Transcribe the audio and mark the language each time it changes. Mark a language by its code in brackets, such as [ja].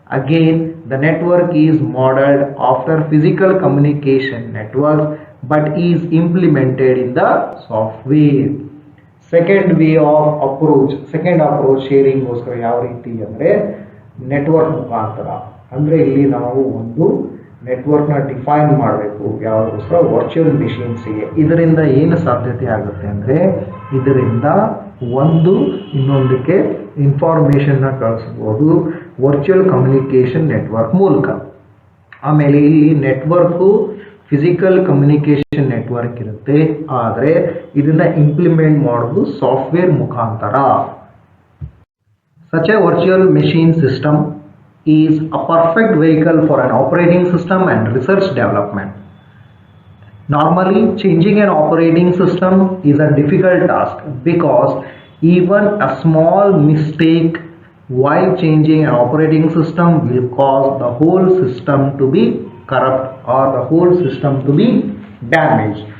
[en] Again, the network is modeled after physical communication network but is implemented in the software. Second approach sharing [kn] ಗೋಸ್ಕರ ಯಾವ ರೀತಿ ಅಂದರೆ network ಮುಖಾಂತರ. ಅಂದರೆ ಇಲ್ಲಿ ನಾವು ಒಂದು ನೆಟ್ವರ್ಕ್ನ ಡಿಫೈನ್ ಮಾಡಬೇಕು. ಯಾವುದಕ್ಕೋಸ್ಕರ? ವರ್ಚುವಲ್ ಮೆಷಿನ್ಸಿಗೆ. ಇದರಿಂದ ಏನು ಸಾಧ್ಯತೆ ಆಗುತ್ತೆ ಅಂದರೆ, ಇದರಿಂದ ಒಂದು ಇನ್ನೊಂದಕ್ಕೆ ಇನ್ಫಾರ್ಮೇಷನ್ನ ಕಳಿಸ್ಬೋದು ವರ್ಚುವಲ್ ಕಮ್ಯುನಿಕೇಷನ್ ನೆಟ್ವರ್ಕ್ ಮೂಲಕ. ಆಮೇಲೆ ಇಲ್ಲಿ ನೆಟ್ವರ್ಕು ಫಿಸಿಕಲ್ ಕಮ್ಯುನಿಕೇಷನ್ ನೆಟ್ವರ್ಕ್ ಇರುತ್ತೆ, ಆದರೆ ಇದನ್ನು ಇಂಪ್ಲಿಮೆಂಟ್ ಮಾಡೋದು ಸಾಫ್ಟ್ವೇರ್ ಮುಖಾಂತರ. [en] Such a virtual machine system is a perfect vehicle for an operating system and research development. Normally, changing an operating system is a difficult task because even a small mistake while changing an operating system will cause the whole system to be corrupt or the whole system to be damaged.